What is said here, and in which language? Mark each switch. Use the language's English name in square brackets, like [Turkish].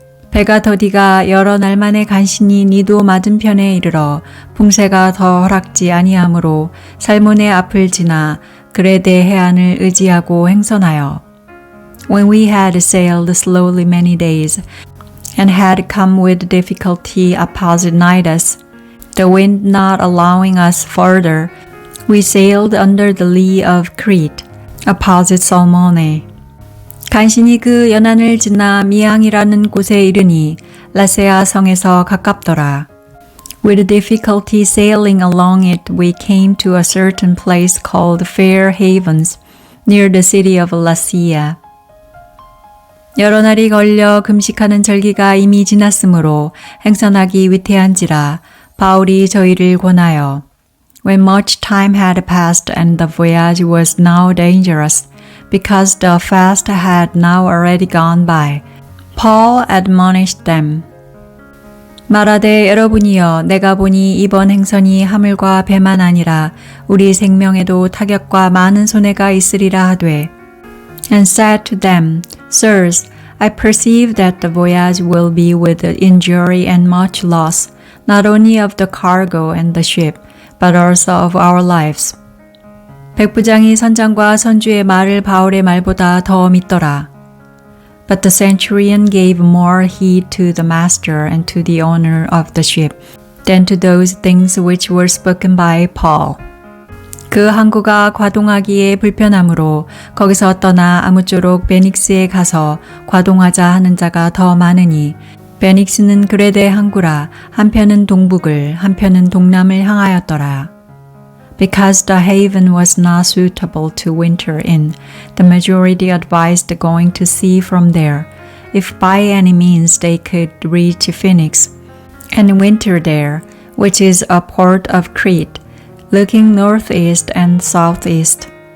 [Korean] 배가 더디가 여러 날 만에 간신히 니도 맞은편에 이르러 풍세가 더 허락지 아니하므로 살몬의 앞을 지나 그레데 해안을 의지하고 행선하여 [English] When we had sailed slowly many days, and had come with difficulty opposite Cnidus, the wind not allowing us further, we sailed under the lee of Crete, opposite Salmone. [Korean] 간신히 그 연안을 지나 미앙이라는 곳에 이르니 라세아 성에서 가깝더라. [English] With difficulty sailing along it, we came to a certain place called Fair Havens, near the city of Lasea. [Korean] 여러 날이 걸려 금식하는 절기가 이미 지났으므로 행선하기 위태한지라 바울이 저희를 권하여 [English] When much time had passed and the voyage was now dangerous, because the fast had now already gone by, Paul admonished them. [Korean] 말하되 여러분이여 내가 보니 이번 행선이 하물과 배만 아니라 우리 생명에도 타격과 많은 손해가 있으리라 하되 [English] And said to them, Sirs, I perceive that the voyage will be with injury and much loss, not only of the cargo and the ship, but also of our lives. [Korean] 백부장이 선장과 선주의 말을 바울의 말보다 더 믿더라. [English] But the centurion gave more heed to the master and to the owner of the ship than to those things which were spoken by Paul. [Korean] 그 항구가 과동하기에 불편하므로 거기서 떠나 아무쪼록 베닉스에 가서 과동하자 하는 자가 더 많으니 베닉스는 그레데 항구라 한편은 동북을 한편은 동남을 향하였더라. [English] Because the haven was not suitable to winter in, the majority advised going to sea from there, if by any means they could reach Phoenix, and winter there, which is a port of Crete, looking northeast and southeast.